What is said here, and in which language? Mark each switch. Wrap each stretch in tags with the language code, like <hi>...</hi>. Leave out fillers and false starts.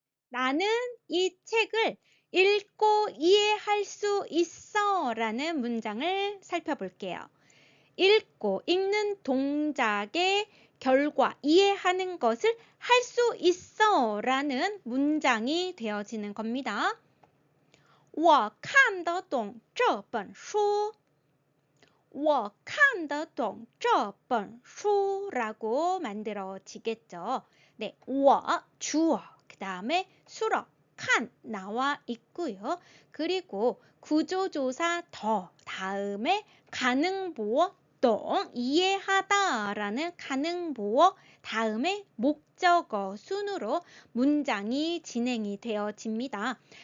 <ko>나는 이 책을 읽고 이해할 수 있어 라는 문장을 살펴볼게요. 읽는 동작의 결과, 이해하는 것을 할 수 있어 라는 문장이 되어지는 겁니다.</ko> <zh>我看得懂这本书. 我看得懂这本书</zh> <ko>라고 만들어지겠죠. 네, 我 주어, 그 다음에 수러, 칸 나와 있고요. 그리고 구조조사 더 다음에 가능보어 동 이해하다 라는 가능보어 다음에 목적어 순으로 문장이 진행이 되어집니다.</ko>